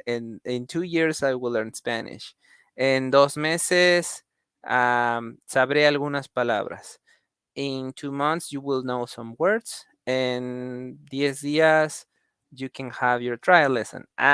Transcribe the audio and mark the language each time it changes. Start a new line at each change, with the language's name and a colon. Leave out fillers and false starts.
English: In 2 years I will learn Spanish.
Spanish: En 2 meses sabré algunas palabras.
English: In 2 months you will know some words.
Spanish: En 10 días
English: you can have your trial lesson.